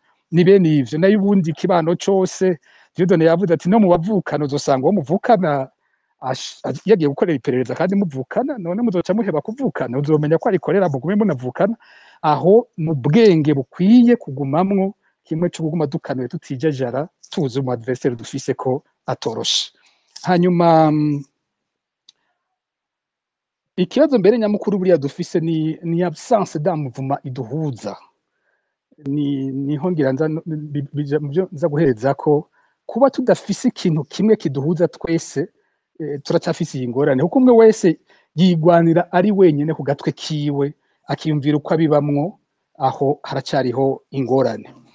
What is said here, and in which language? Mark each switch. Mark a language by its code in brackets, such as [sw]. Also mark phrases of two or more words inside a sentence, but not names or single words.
[rn] Ni bene ivyo nayo ubundi kibano cose Dieudonné yavuze ati no mu bavukana uzosanga uwo muvukana yagiye gukorera iperereza kandi muvukana, none muzoca muheba kuvukana, uzomenya ko arikorera mugume munavukana. Aho mu bwenge bukwiye kugumamwo kimwe cyo kuguma dukanuye tutijajara, tuzi umu adversaire dufise ko atoroshe. Hanyuma ikibazo mbere nyamukuru buriya dufise ni [fr] absence d'un mouvement [rn] iduhuza. Niho ngira nza guhereza ko kuba tudafise ikintu kimwe kiduhuza twese, turacyafise iyi ngorane, kuko umwe wese yigwanira ari wenyine ku gatwe kiwe, akiyumvira uko abibamwo, aho haracyariho ingorane.